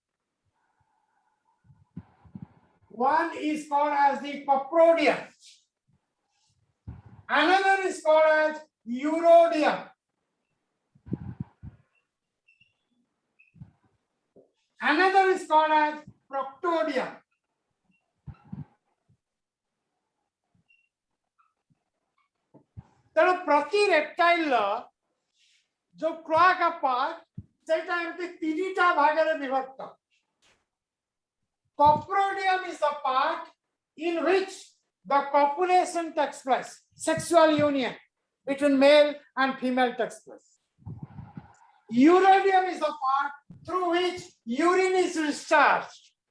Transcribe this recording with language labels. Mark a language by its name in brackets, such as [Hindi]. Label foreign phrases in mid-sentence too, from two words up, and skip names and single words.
[English] One is called as the coprodium. Another is called as urodium. Another is called as proctodium. [Odia] ତେଣୁ ପ୍ରତି ରେପ୍ଟାଇଲ ଜୋ [English] cloaca part [Odia] ସେଟା ଏମତି 3ଟା ଭାଗରେ ବିଭକ୍ତ. [English] Coprodium is the part in which the copulation takes place, sexual union between male and female takes place. Urodium is the part through which urine is discharged.